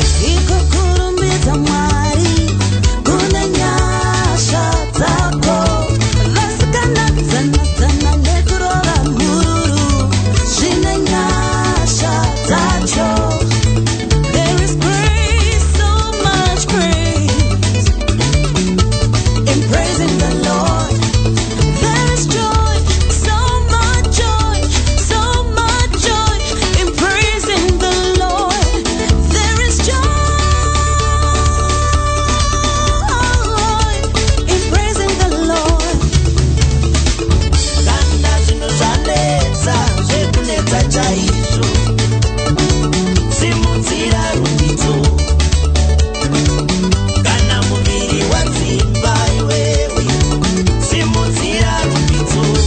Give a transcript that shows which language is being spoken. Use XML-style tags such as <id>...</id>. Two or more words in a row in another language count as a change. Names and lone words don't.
<sn>Ikukurumidza Mwari, kune nyasha dzako. Vasikana dzana dzana nekurova mhururu, zvine nyasha dzacho.</sn> <en>There is grace, so much grace in praising the Lord. There is joy, so much joy, so much joy in praising the Lord. There is joy in praising the Lord.</en> <sn>Kana zvinhu zvanetsa, zvekunetsa chaizvo, simudzira rumbidzo. Kana muviri wadzimba iwewe, simudzira rumbidzo.</sn>